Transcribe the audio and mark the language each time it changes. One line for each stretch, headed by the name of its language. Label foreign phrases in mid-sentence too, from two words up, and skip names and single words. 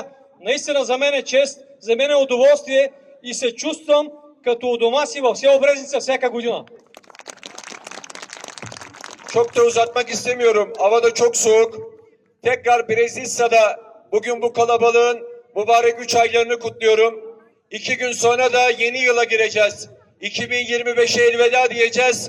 Bulgarian: Наистина за мен е чест, за мен е удоволствие и се чувствам като у дома си в село Брезница всяка година.
Turkish: Çok da uzatmak istemiyorum. Hava da çok soğuk. Tekrar Brezilya'da bugün bu kalabalığın mübarek 3 aylarını kutluyorum. 2 gün sonra da yeni yıla gireceğiz. 2025'e elveda diyeceğiz.